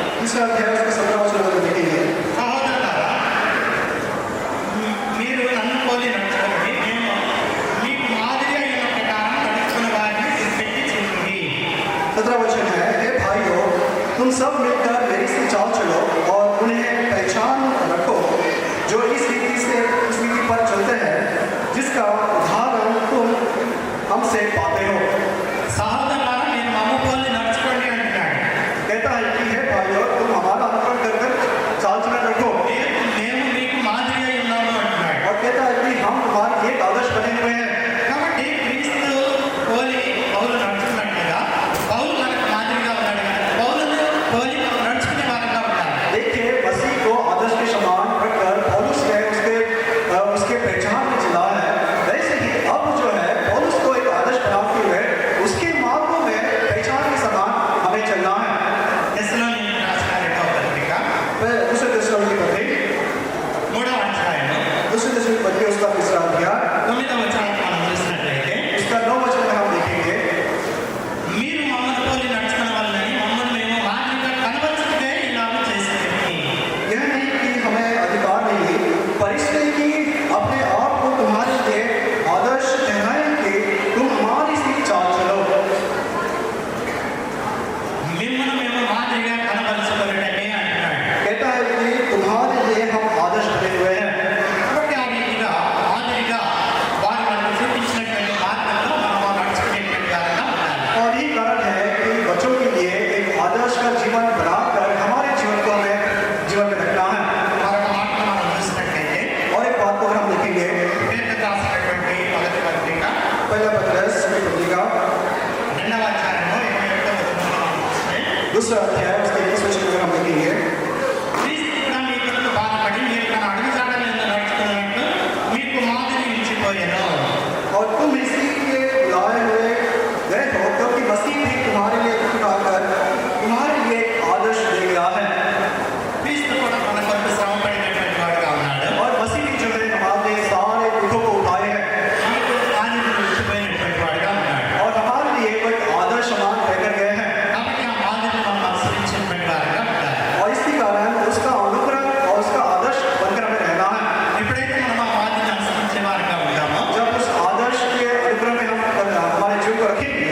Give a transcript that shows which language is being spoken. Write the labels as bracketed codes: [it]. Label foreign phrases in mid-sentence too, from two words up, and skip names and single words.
[hi] दूसरा अध्याय उसका 17 वचन में देखेंगे। [te] సహోదరులారా, మీరు నన్ను పోలి నడుచుకోండి, నేను మీకు మాదిరి అయిన ప్రకారం నడుచుకున్న వారిని విడిచిపెట్టి చూడండి. [hi] 17 वचन है, हे भाइयों, तुम सब मिलकर मेरी सी चाल चलो और उन्हें पहचान रखो जो इस रीति पर चलते हैं जिसका उदाहरण तुम हमसे पाते हो। [te] సహోదరులారా, మీరు మమ్మ పోలి నడుచుకోండి అంటున్నాడు. [hi] कहता है कि हे भाइयों, तुम हमारा अनुकरण कर कर चाल चलन रखो। [te] మేము మీకు మాదిరి అయి ఉన్నాము అంటున్నాడు. [hi] और कहता है कि हम तुम्हारे एक आदर्श बने हुए हैं। [te] కాబట్టి క్రీస్తు పోలి పౌలు నడుచుకున్నట్లుగా పౌలు మనకు మాదిరిగా ఉన్నాడు కదా, పౌలును పోలి మనం నడుచుకునే వారంగా ఉండాలి. [hi] देखिए, मसीह को आदर्श के समान रखकर पौलुस ने उसके पहचान में चला है। वैसे ही अब जो है पौलुस को एक आदर्श बनाते हुए उसके मार्गों में पहचान के समान हमें चलना है। [te] తెస్సలోనికీయులకు రాసిన రెండవ పత్రిక [hi] दूसरे थिस्सलुनीकी पत्री, [te] 3వ అధ్యాయము [hi] दूसरे थिस्सलुनीकी पत्री उसका 3रा अध्याय [te] 9వ వచనాన్ని మనం చూసినట్లయితే, [hi] उसका 9 वचन में हम देखेंगे, [te] మీరు మమ్మల్ని పోలి నడుచుకున్న వాళ్ళని మమ్మల్ని మేము మాదిరిగా కనబరుచుకుంటే ఇలాగ చేసేది. [hi] यह नहीं कि हमें अधिकार नहीं, पर इसलिए कि अपने आप को तुम्हारे लिए आदर्श ठहराएं कि तुम हमारी सी चाल चलो। [te] మిమ్మల్ని మేము మాదిరిగా కనబరుచుకోవడమే అంటున్నాడు. [hi] कहता है कि तुम्हारे लिए हम आदर्श बने हुए हैं। [te] కాబట్టి ఆ రీతిగా మాదిరిగా వారు మనకు చూపించినటువంటి మార్గంలో మనం నడుచుకునేటువంటి వారంగా ఉండాలి. [hi] और यही कारण है कि बच्चों के लिए एक आदर्श का जीवन बनाकर हमारे जीवन को हमें जीवन में रखना है। [te] మరొక మాట మనం చూసినట్లయితే, [hi] और एक बात को हम देखेंगे, [te] పేతురు రాసినటువంటి మొదటి పత్రిక [hi] पहला पत्रस की पत्रिका [te] 2వ అధ్యాయము 21వ వచనంలో మనం చూస్తే, [hi] दूसरा अध्याय उसके 21 वचन में हम देखेंगे, [te] క్రీస్తు కూడా మీ కొరకు బాధపడి మీరు తన అడుగుజాడలను నడుచుకున్నట్టు మీకు మాదిరి ఇచ్చిపోయాను. [hi] और तुम इसी के बुलाए हुए गए हो क्योंकि मसीह भी तुम्हारे लिए दुख उठाकर तुम्हारे लिए एक आदर्श दे गया है। [te] క్రీస్తు కూడా మన కొరకు శ్రమ పడినటువంటి వాడుగా ఉన్నాడు. [hi] और मसीह जो है हमारे सारे दुखों को उठाए हैं [te] మనకు మాదిరి ఇచ్చిపోయినటువంటి వాడుగా ఉన్నాడు. [hi] और हमारे लिए वो एक आदर्श समान रहकर गए हैं। [te] కాబట్టి ఆ మాదిరిని మనం అనుసరించినటువంటి వారుగా ఉండాలి. [hi] और इसी कारण उसका अनुकरण और उसका आदर्श बनकर हमें रहना है। [te] ఎప్పుడైతే మనం ఆ మాదిరిని అనుసరించే వారుగా ఉంటామో, [hi] जब उस आदर्श के अनुक्रम में हम हमारे जीवन को रखेंगे,